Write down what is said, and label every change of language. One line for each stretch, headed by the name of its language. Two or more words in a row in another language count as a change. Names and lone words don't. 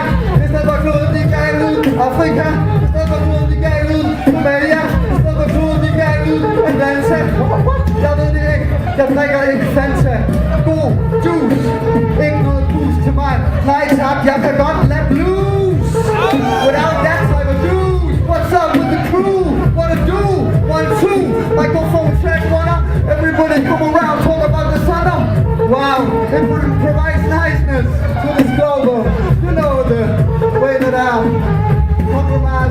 Danish: Næste for kloden, de gav lyden Afrika. Næste for kloden, de gav lyden Somalia. Næste for kloden, de gav lyden Atlanta. Jeg ved det ikke, jeg drikker ikke Fanta. God juice, ikke noget boost til mig. Nej tak, jeg kan godt lade blues.
English: Without that type of juice. What's up with the crew? What to do? 1, 2, microphone check, 1 up. Everybody come around, talk about the sun up. Wow, it provides niceness to this global. You know the way that I compromise.